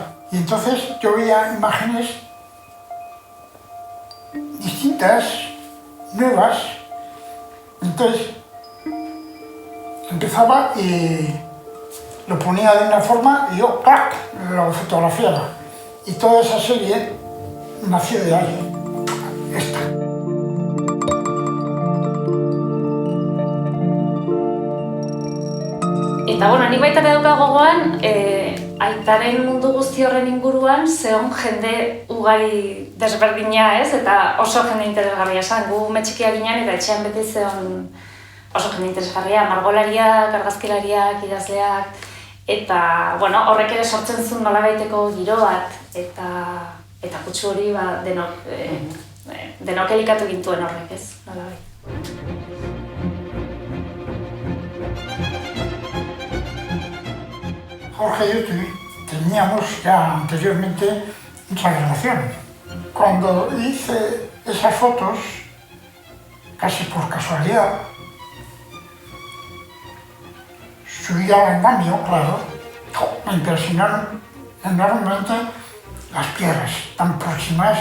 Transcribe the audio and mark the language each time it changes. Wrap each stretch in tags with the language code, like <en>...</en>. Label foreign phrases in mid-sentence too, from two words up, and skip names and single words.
<es>Y entonces yo veía imágenes distintas, nuevas. Entonces empezaba y lo ponía de una forma y yo, ¡clac!, lo fotografiaba. Y toda esa serie nació de ahí, esta.</es> <eu>Eta nik baita ere daukat gogoan, aitaren mundu guzti horren inguruan zeon jende ugari desberdina, ez? Eta oso jende interesgarria esan. Gu metxikia ginen eta etxean beti zeon oso jende interesgarria, margolariak, argazkilariak, idazleak, eta bueno, horrek ere sortzen zuen nolabaiteko giro bat, eta kutsu hori denok elikatu gintuen horrek, ez? Nolabait.</eu> <es>Jorge y yo teníamos ya anteriormente mucha relación. Cuando hice esas fotos, casi por casualidad, subí al andamio, claro, me impresionaron enormemente las piedras tan próximas.</es>